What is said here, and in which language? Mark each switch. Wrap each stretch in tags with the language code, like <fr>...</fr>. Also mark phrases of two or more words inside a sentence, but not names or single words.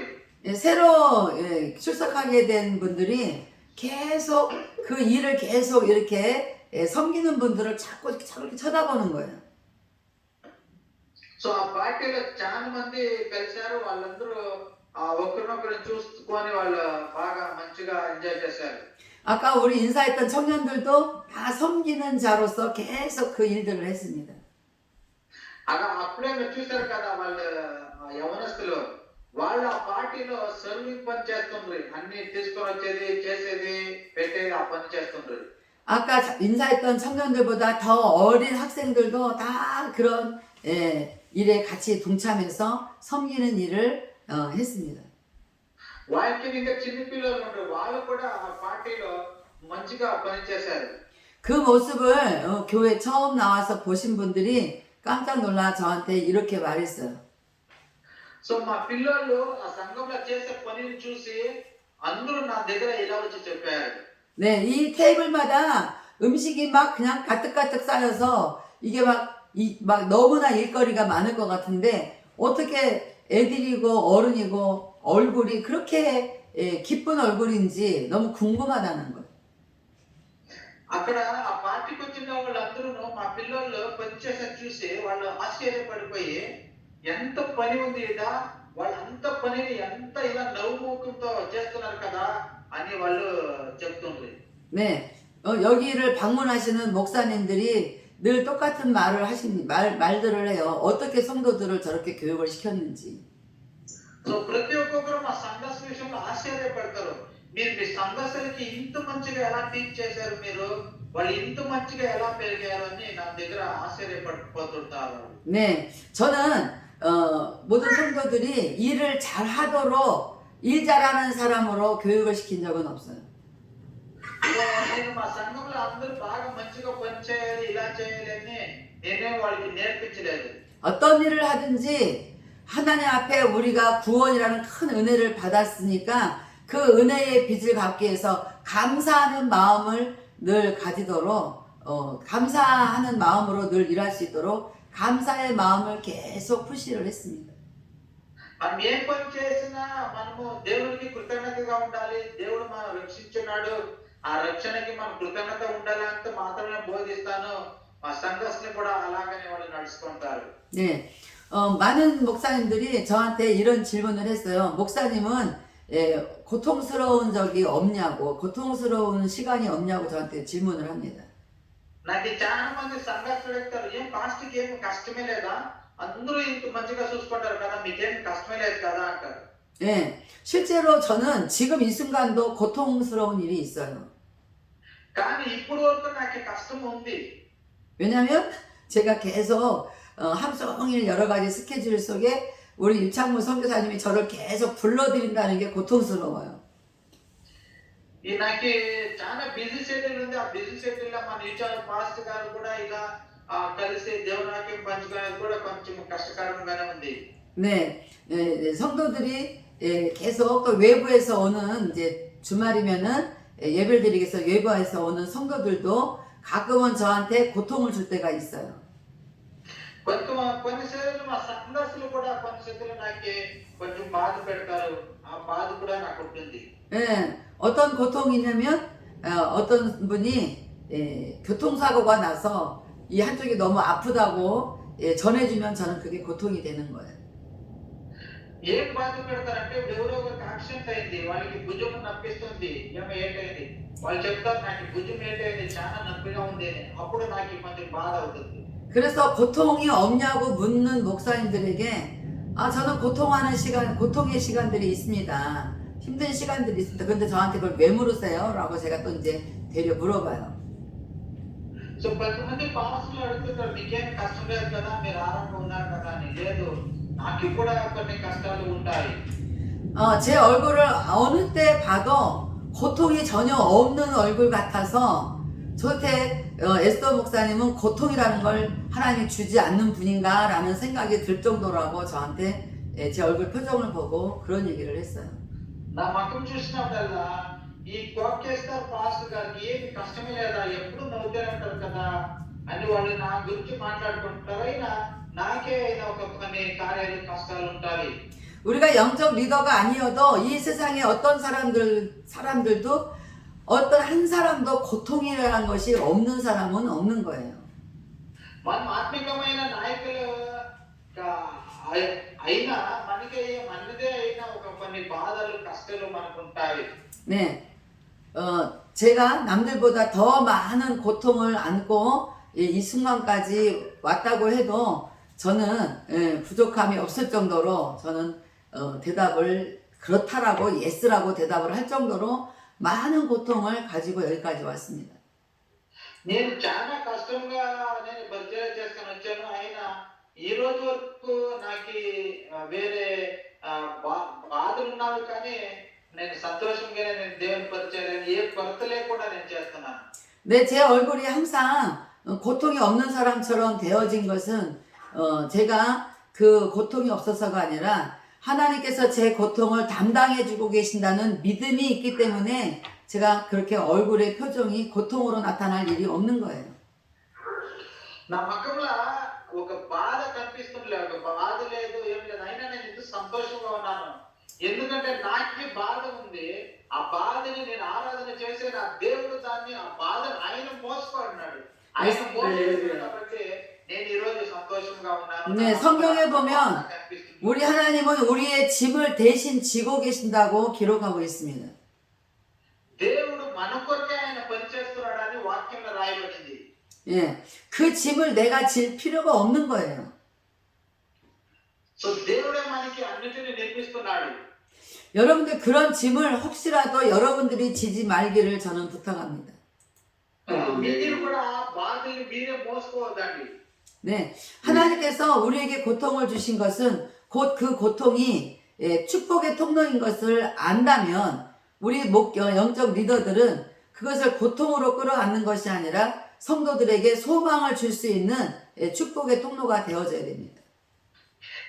<ko>새로 출석하게 된 분들이 계속 그 일을 계속 이렇게 섬기는 분들을 자꾸 이렇게 쳐다보는 거예요.</ko> <te>సో ఆ పార్టీలో చాలా మంది కలిశారు. వాళ్ళందరూ ఒకరినొకరు చూసుకొని వాళ్ళు బాగా మంచిగా ఎంజాయ్ చేశారు.</te> <ko>아까 우리 인사했던 청년들도 다 섬기는 자로서 계속 그 일들을 했습니다.</ko> <te>అప్పుడే మీరు చూశారు కదా, వాళ్ళ యవనస్తులు వాళ్ళు ఆ పార్టీలో సర్వింగ్ పని చేస్తుండ్రు. అన్ని తీసుకొని వచ్చేది, చేసేది, పెట్టేది ఆ పని చేస్తుండ్రు.</te> <ko>아까 인사했던 청년들보다 더 어린 학생들도 다 그런 일에 같이 동참해서 섬기는 일을 했습니다.</ko> <te>వాళ్ళకి ఇంకా చిన్న పిల్లలు ఉంటారు, వాళ్ళు కూడా ఆ పార్టీలో మంచిగా పని చేశారు.</te> <ko>그 모습을 교회 처음 나와서 보신 분들이 깜짝 놀라 저한테 이렇게 말했어요.</ko> <te>సో మా పిల్లలు ఆ సంఘంలో చేసే పనిని చూసి అందరూ నా దగ్గర ఇలా వచ్చి చెప్పారు.</te> <ko>네, 이 테이블마다 음식이 막 그냥 가득가득 쌓여서 이게 막 너무나 일거리가 많을 것 같은데 어떻게 애들이고 어른이고 얼굴이 그렇게 기쁜 얼굴인지 너무 궁금하다는 거예요.</ko> <te>అక్కడ ఆ పార్టీకి వచ్చిన వాళ్ళందరూ మా పిల్లలు పని చేసే చూసి వాళ్ళు ఆశ్చర్యపడిపోయి ఎంత పని ఉంది ఇట, వాళ్ళు అంత పనిని ఎంత ఇలా నవ్వుముఖంతో చేస్తున్నారు కదా అని వాళ్ళు చెప్తుండ్రు.</te> <ko>네, 여기를 방문하시는 목사님들이 늘 똑같은 말들을 해요. 어떻게 성도들을 저렇게 교육을 시켰는지.</ko> <te>సో ప్రతి ఒక్కరు మా సంఘస్థ విషయంలో ఆశ్చర్యపడతారు. మీరు మీ సంఘస్థులకి ఇంత మంచిగా ఎలా టీచ్ చేశారు, మీరు వాళ్ళు ఇంత మంచిగా ఎలా పెరిగారు అని నా దగ్గర ఆశ్చర్యపడిపోతుంటారు.</te> <ko>네, 저는 모든 성도들이 일을 잘하도록 일 잘하는 사람으로 교육을 시킨 적은 없어요.</ko> <te>నేను మా సంఘంలో అందరూ బాగా మంచిగా పని చేయాలి, ఇలా చేయాలి అని నేనే వాళ్ళకి నేర్పించలేదు.</te> <ko>어떤 일을 하든지 하나님 앞에 우리가 구원이라는 큰 은혜를 받았으니까 그 은혜의 빚을 갚기 위해서 감사하는 마음을 늘 가지도록 감사하는 마음으로 늘 일할 수 있도록 감사의 마음을 계속 푸시를 했습니다.</ko> <te>మనం ఏ పని చేసినా మనము దేవునికి కృతజ్ఞతగా ఉండాలి. దేవుడు మనం రక్షించున్నాడు, ఆ రక్షణకి మనం కృతజ్ఞత ఉండాలి అంత మాత్రమే బోధిస్తాను. మా సంఘస్థులు కూడా అలాగనే వాళ్ళు నడుచుకుంటారు.</te> <ko>네, 많은 목사님들이 저한테 이런 질문을 했어요. 목사님은 고통스러운 적이 없냐고, 고통스러운 시간이 없냐고 저한테 질문을 합니다.</ko> <te>నాకు చాలా మంది సంఘస్థులు చెప్తారు, ఏం పాస్ట్కి ఏం కష్టమే లేదా, అందరూ ఇంత మంచిగా చూసుకుంటారు కదా, మీకేం కష్టమే లేదు కదా అంటారు.</te> <ko>예, 실제로 저는 지금 이 순간도 고통스러운 일이 있어요.</ko> <te>కానీ ఇప్పుడు వరకు నాకు కష్టం ఉంది.</te> <ko>왜냐면 제가 계속 하루 종일 여러 가지 스케줄 속에 우리 유창무 선교사님이 저를 계속 불러드린다는 게 고통스러워요.</ko> <te>ఈ నాకు చాలా</te> <en>busy schedule</en> <te>ఉంది. ఆ</te> <en>busy schedule</en> <te>లో మన ఇచ్చిన పాస్టర్ గారు కూడా ఇలా కలిసి దేవుని వాక్యం పంచుకోవడానికి కూడా కొంచెం కష్టకరంగానే ఉంది.</te> <ko>네, 성도들이 계속 또 외부에서 오는 이제 주말이면은 예배를 드리기 위해서 외부에서 오는 성도들도 가끔은 저한테 고통을 줄 때가 있어요.</ko> <te>కొన్నిసార్లు మా సంఘస్థులు కూడా కొన్నిసార్లు నాకు కొంచెం బాధ పెడతారు. ఆ బాధ కూడా నాకు ఉంటుంది.</te> <ko>예, 어떤 고통이냐면 어떤 분이 교통사고가 나서 이 한쪽이 너무 아프다고 전해주면 저는 그게 고통이 되는 거예요.</ko> <te>ఏం బాధ పెడతారంటే ఎవరో ఒక యాక్సిడెంట్ అయింది, వాళ్ళకి భుజం నొప్పిస్తుంది, ఏంటైంది, వాళ్ళు చెప్తారు నాకు భుజం ఏంటైంది చాలా నొప్పిగా ఉంది అని. అప్పుడు నాకు కొంచెం బాధ అవుతుంది.</te> <ko>그래서 고통이 없냐고 묻는 목사님들에게 저는 고통의 시간들이 있습니다. 힘든 시간들이 있습니다. 근데 저한테 그걸 왜 물으세요? 라고 제가 또 이제 되려 물어봐요.</ko> <te>సో కొంతమంది పాస్టర్లు అడుగుతుంటారు, మీకేం కష్టం లేదు కదా, మీరు ఆరోగ్యంగా ఉన్నారు కదా అని. లేదు, నాకు కూడా కొన్ని కష్టాలు ఉంటాయి.</te> <ko>제 얼굴을 어느 때 봐도 고통이 전혀 없는 얼굴 같아서 저한테 에스더 목사님은 고통이라는 걸 하나님이 주지 않는 분인가 라는 생각이 들 정도라고 저한테 제 얼굴 표정을 보고 그런 얘기를 했어요.</ko> <te>నా ముఖం చూసినప్పుడల్లా ఈ కోకేస్తారు పాస్టర్ గారికి ఏమి కష్టమే లేదా, ఎప్పుడు నవ్వుతూనే ఉంటారు కదా అని వాళ్ళు నా గురించి మాట్లాడుకుంటారు. అయినా నాకే అయినా కొన్ని కార్యాలు కష్టాలు ఉంటాయి.</te> <ko>우리가 영적 리더가 아니어도 이 세상에 어떤 사람들도 어떤 한 사람도 고통이라는 것이 없는 사람은 없는 거예요.</ko> <te>మనం ఆత్మికమైన నాయకులు అయినా మనకి మనదే అయినా కొన్ని బాధలు కష్టాలు మనకు ఉంటాయి.</te> <ko>네, 제가 남들보다 더 많은 고통을 안고 이 순간까지 왔다고 해도 저는 부족함이 없을 정도로 저는 대답을 그렇다라고 예스라고 대답을 할 정도로 많은 고통을 가지고 여기까지 왔습니다.</ko> <te>నేను చాలా కష్టంగా నేను పరిచయం చేసుకొని వచ్చాను. అయినా ఈ రోజు వరకు నాకు వేరే బాధలు ఉన్నావు, కానీ నేను సంతోషంగానే నేను దేవుని పరిచయం ఏ కొరత లేకుండా నేను చేస్తున్నాను.</te> <ko>네, 제 얼굴이 항상 고통이 없는 사람처럼 되어진 것은 제가 그 고통이 없어서가 아니라 하나님께서 제 고통을 담당해주고 계신다는 믿음이 있기 때문에 제가 그렇게 얼굴의 표정이 고통으로 나타날 일이 없는 거예요.</ko> <te>నా ముఖంలో ఒక బాధ కనిపిస్తుంది, ఒక బాధ లేదు, ఏం లేదు, అయినా నేను ఇంత సంతోషంగా ఉన్నాను. ఎందుకంటే నాకు బాధ ఉంది. ఆ బాధని నేను ఆరాధన చేసే నా దేవుడు దాన్ని ఆ బాధను ఆయన మోసుకున్నాడు. ఆయన మోసుకున్నాడు కాబట్టి నేను ఈ రోజు సంతోషంగా ఉన్నాను.</te> <ko>네, 성경에 보면 우리 하나님은 우리의 짐을 대신 지고 계신다고 기록하고 있습니다.</ko> <te>దేవుడు మన కొరకే ఆయన పనిచేస్తున్నాడని వాక్యంలో రాయబడింది.</te> <ko>예, 그 짐을 내가 질 필요가 없는 거예요.</ko> <te>సో దేవుడే మనకి అన్నిటిని నేర్పిస్తున్నాడు.</te> <ko>여러분들 그런 짐을 혹시라도 여러분들이 지지 말기를 저는 부탁합니다.</ko> <te>మీరు కూడా బాధల్ని మీరే మోసుకోవద్దండి.</te> <ko>네, 하나님께서 우리에게 고통을 주신 것은 곧 그 고통이 축복의 통로인 것을 안다면 우리 영적 리더들은 그것을 고통으로 끌어안는 것이 아니라 성도들에게 소망을 줄 수 있는 축복의 통로가 되어져야 됩니다.</ko>